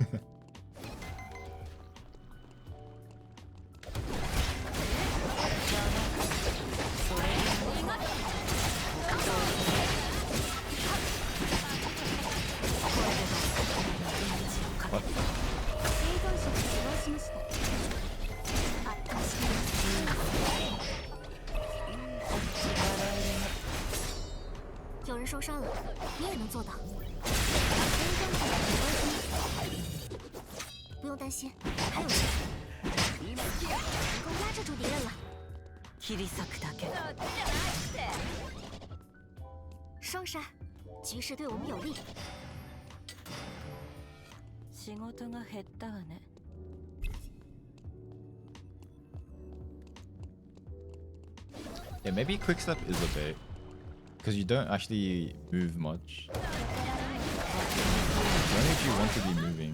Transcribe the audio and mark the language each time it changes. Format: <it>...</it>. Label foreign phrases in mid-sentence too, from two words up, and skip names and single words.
<en>What?</en> <ja>生存者が死亡しました。圧倒しています。</ja> <zh>有人受伤了，你也能做到。</zh> <ja>生存者が死亡しました。</ja> <zh>不用担心，还有时间。成功压制住敌人了。</zh> <ja>切り裂くだけ。</ja> <zh>双杀，局势对我们有利。</zh> <ja>仕事が減ったわね。</ja> <en>Yeah, maybe quick step is a bit because you don't actually move much. Only if you want to be moving.</en>